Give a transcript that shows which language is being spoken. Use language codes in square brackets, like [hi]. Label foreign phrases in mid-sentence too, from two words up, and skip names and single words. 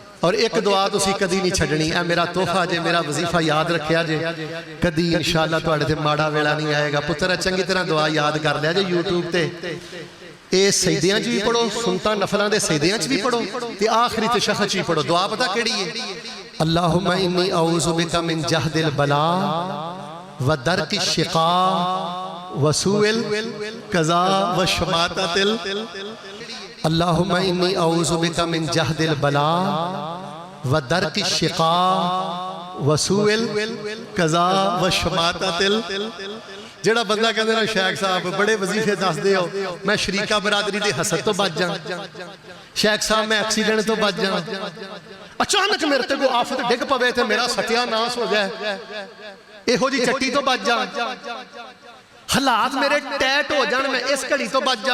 [pa] اور ایک دعا تسی کدی نہیں چھڈنی۔ اے میرا تحفہ جے، میرا وظیفہ یاد رکھیا جے، کدی ان شاء اللہ تہاڈے تے ماڑا ویلا نہیں آئے گا. پتر چنگی طرح دعا یاد کر لیا جے یوٹیوب تے۔ یہ سجدیاں چ بھی پڑھو، سنتا نفلوں کے سجدیاں چ بھی پڑھو، تے آخری تشہد چ بھی پڑھو. دعا پتا کیہڑی ہے? [ar] اللهم إني أعوذ بك من جهد البلاء ودرك الشقاء وسوء القضاء وشماتة. اللهم إني أعوذ بك من جهد البلاء ودرك الشقاء وسوء القضاء وشماتة. [pa] جیہڑا بندہ کہندے نا شیخ صاحب بڑے وظیفے دسدے ہو، میں شریکا برادری کی حسد تو بچ جا، شیخ صاحب میں ایکسیڈنٹ تو بچ جا، اچانک میرے تے کوئی آفت ڈگ پوے تو میرا ستیاناس ہو جائے، ایہو جی چٹی تو بچ جا، حالات میرے ٹائٹ ہو جان، میں اس گھڑی تو بچ جا.